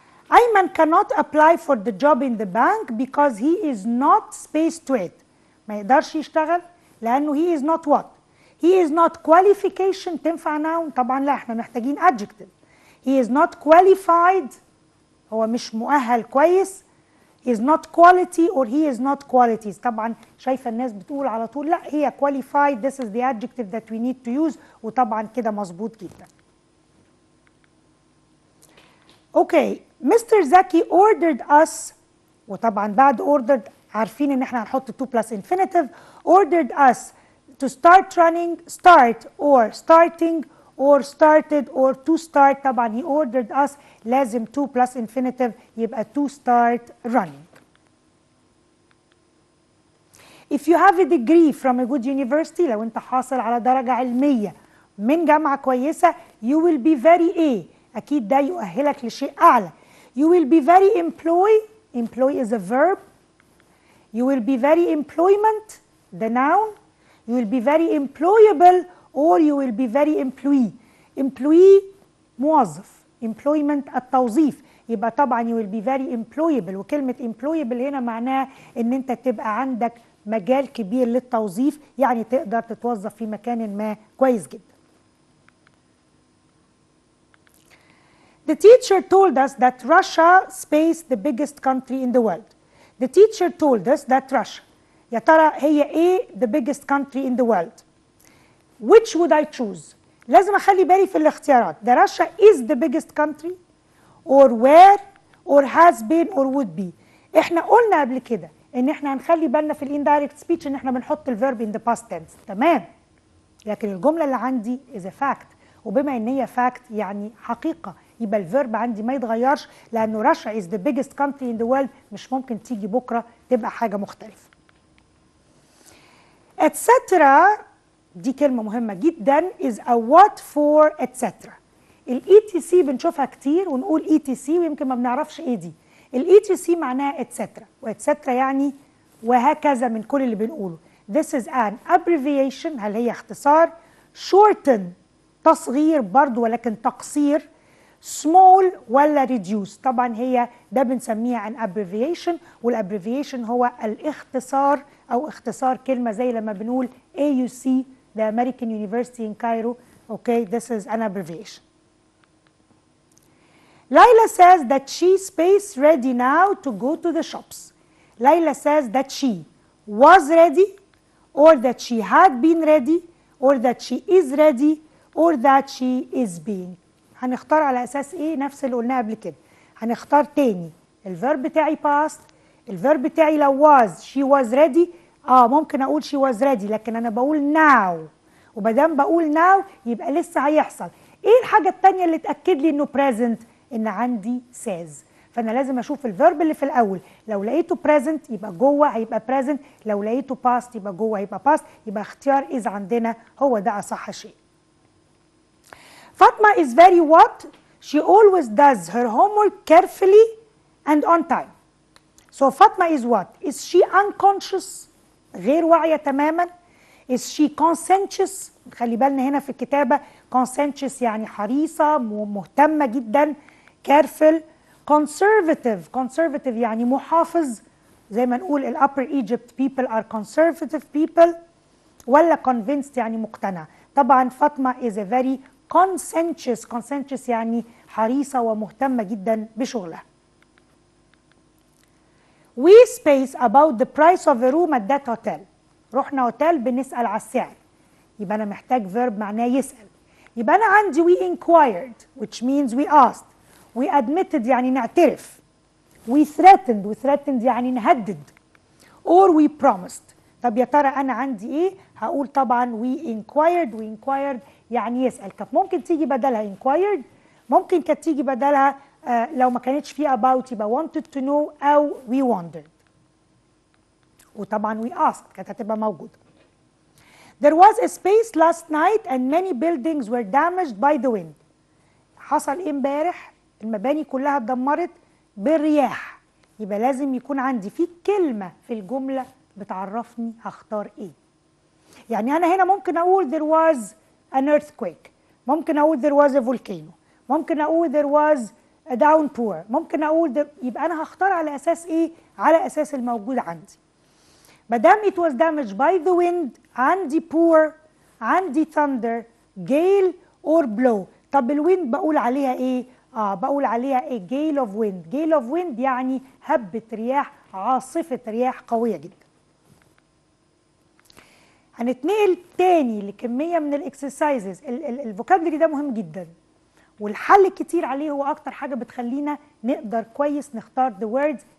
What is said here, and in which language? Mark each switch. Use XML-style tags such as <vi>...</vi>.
<en>Ayman cannot apply for the job in the bank because he is not space to it.</en> <ar>ما يقدرش يشتغل لأنه</ar> <en>he is not what؟ he is not qualification</en> <ar>تنفع noun؟ طبعا لا، احنا محتاجين adjective.</ar> <en>he is not qualified</en> <ar>هو مش مؤهل كويس.</ar> <en>he is not quality or he is not qualities.</en> <ar>طبعا شايفة الناس بتقول على طول لا هي qualified</ar> <en>this is the adjective that we need to use،</en> <ar>وطبعا كده مظبوط جدا. اوكي مستر زكي</ar> <en>ordered us،</en> <ar>وطبعا بعد ordered عارفين ان احنا هنحط to plus infinitive.</ar> <en>ordered us to start running start or starting or started or to start.</en> <ar>طبعا</ar> <en>he ordered us</en> <ar>لازم</ar> <en>to plus infinitive</en> <ar>يبقى</ar> <en>to start running. If you have a degree from a good university،</en> <ar>لو انت حاصل على درجة علمية من جامعة كويسة</ar> <en>you will be very A،</en> <ar>أكيد ده يؤهلك لشيء أعلى.</ar> <en>You will be very employ is a verb. You will be very employment the noun. You will be very employable or you will be very employee.</en> <ar>employee موظف، employment التوظيف، يبقى طبعا</ar> <en>you will be very employable،</en> <ar>وكلمة employable هنا معناها ان انت تبقى عندك مجال كبير للتوظيف، يعني تقدر تتوظف في مكان ما كويس جدا.</ar> <en>The teacher told us that Russia space the biggest country in the world. The teacher told us that Russia.</en> <ar>يا ترى هي ايه</ar> <en>the biggest country in the world؟ Which would I choose؟</en> <ar>لازم اخلي بالي في الاختيارات.</ar> <en>The Russia is the biggest country or where or has been or would be.</en> <ar>احنا قلنا قبل كده ان احنا هنخلي بالنا في الاندايركت سبيتش ان احنا بنحط الفيرب</ar> <en>in the past tense،</en> <ar>تمام؟ لكن الجملة اللي عندي is a fact، وبما ان هي fact يعني حقيقة يبقى الفيرب عندي ما يتغيرش، لانه رشا</ar> <en>is the biggest country in the world</en> <ar>مش ممكن تيجي بكره تبقى حاجه مختلفه.</ar> <en>etc.</en> <ar>دي كلمه مهمه جدا</ar> <en>is a what for etc.</en> <ar>الاي تي سي بنشوفها كتير ونقول اي تي سي ويمكن ما بنعرفش ايه دي. الاي تي سي معناها اتسترا، واتسترا يعني وهكذا من كل اللي بنقوله.</ar> <en>This is an abbreviation.</en> <ar>هل هي اختصار؟ shorten تصغير برضو ولكن تقصير. small ولا reduce؟ طبعا هي ده بنسميها an abbreviation، والابريفيشن هو الاختصار او اختصار كلمة زي لما بنقول AUC</ar> <en>the American University in Cairo. Okay, this is an abbreviation. Layla says that she's space ready now to go to the shops. Layla says that she was ready, or that she had been ready, or that she is ready, or that she is being.</en> <ar>هنختار على اساس ايه؟ نفس اللي قلناه قبل كده. هنختار تاني الفيرب بتاعي past، الفيرب بتاعي لو was</ar> <en>she was ready</en> <ar>ممكن اقول she was ready، لكن انا بقول now، ومادام بقول now يبقى لسه هيحصل. ايه الحاجه الثانيه اللي تاكد لي انه present؟ ان عندي says. فانا لازم اشوف الفيرب اللي في الاول، لو لقيته present يبقى جوه هيبقى present، لو لقيته past يبقى جوه هيبقى past. يبقى اختيار is عندنا هو ده اصح شيء.</ar> <en>فاطمه is very what? She always does her homework carefully and on time. So فاطمه is what? Is she unconscious؟</en> <ar>غير واعيه تماما.</ar> <en>Is she conscientious؟</en> <ar>خلي بالنا هنا في الكتابه conscientious يعني حريصه مهتمه جدا.</ar> <en>careful. conservative</en> <ar>يعني محافظ، زي ما نقول</ar> <en>ال upper Egypt people are conservative people.</en> <ar>ولا convinced يعني مقتنع. طبعا فاطمه</ar> <en>is a very conscientious</en> <ar>يعني حريصه ومهتمه جدا بشغلها.</ar> <en>We space about the price of a room at that hotel.</en> <ar>رحنا اوتيل بنسال على السعر، يبقى انا محتاج verb معناه يسال.</ar> <en>يبقى انا عندي we inquired which means we asked. we admitted</en> <ar>يعني نعترف.</ar> <en>we threatened</en> <ar>يعني نهدد.</ar> <en>or we promised.</en> <ar>طب يا ترى انا عندي ايه؟ هقول طبعا</ar> <en>we inquired</en> <ar>يعني يسال. كانت ممكن تيجي بدلها inquired، ممكن كانت تيجي بدلها لو ما كانتش فيه about يبقى wanted to know او</ar> <en>we wondered.</en> <ar>وطبعا</ar> <en>we asked</en> <ar>كانت هتبقى موجوده.</ar> <en>There was a space last night and many buildings were damaged by the wind.</en> <ar>حصل ايه امبارح؟ المباني كلها اتدمرت بالرياح. يبقى لازم يكون عندي في كلمه في الجمله بتعرفني هختار ايه. يعني انا هنا ممكن اقول</ar> <en>there was an earthquake،</en> <ar>ممكن اقول</ar> <en>there was a volcano،</en> <ar>ممكن اقول</ar> <en>there was a downpour،</en> <ar>ممكن اقول يبقى انا هختار على اساس ايه؟ على اساس الموجود عندي. مادام</ar> <en>it was damaged by the wind عندي pour، عندي thunder، gale or blow.</en> <ar>طب الويند بقول عليها ايه؟ بقول عليها a gale of wind. gale of wind يعني هبة رياح، عاصفة رياح قوية جدا. هنتنقل تاني لكمية من الاكسرسايزز. الفوكابلري ده مهم جدا، والحل كتير عليه هو اكتر حاجة بتخلينا نقدر كويس نختار</ar> <en>the words.</en>